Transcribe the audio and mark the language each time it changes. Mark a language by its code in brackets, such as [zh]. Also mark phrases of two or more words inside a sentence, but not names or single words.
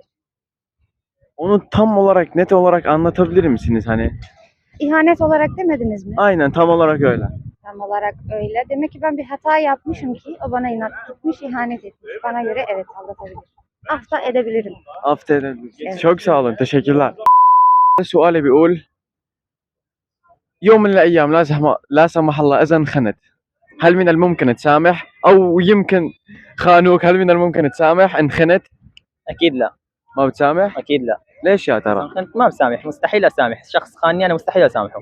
[tr] Onu tam olarak, net olarak anlatabilir misiniz hani? İhanet olarak demediniz mi? Aynen, tam olarak öyle. Tam olarak öyle. Demek ki ben bir hata yapmışım ki o bana inat gitmiş, ihanet etmiş. Bana göre evet aldatabilir. Af da edebilirim. Affedebilirsiniz. Evet. Çok sağ olun. Teşekkürler. [ar] سؤالي بيقول: يوم من الأيام لا سمح الله إذا انخنت هل من الممكن تسامح؟ أو يمكن خانوك، هل من الممكن تسامح انخنت؟ اكيد لا. ما بتسامح؟ اكيد لا. ليش يا ترى؟ كنت ما بسامح، مستحيل اسامح شخص خانني، انا مستحيل اسامحه.